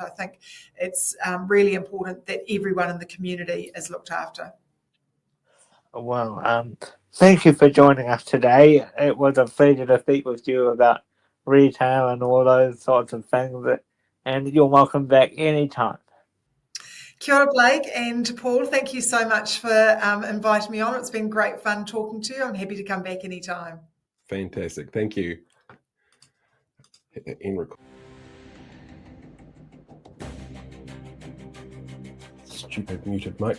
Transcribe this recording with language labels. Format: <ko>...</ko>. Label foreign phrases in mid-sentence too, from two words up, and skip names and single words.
<en>I think it's really important that everyone in the community is looked after. Well, thank you for joining us today. It was a pleasure to speak with you about retail and all those sorts of things, and you're welcome back anytime.</en> <mi>Kia ora,</mi> <en>Blake and Paul. Thank you so much for inviting me on. It's been great fun talking to you. I'm happy to come back anytime. Fantastic. Thank you. Stupid muted mic.</en>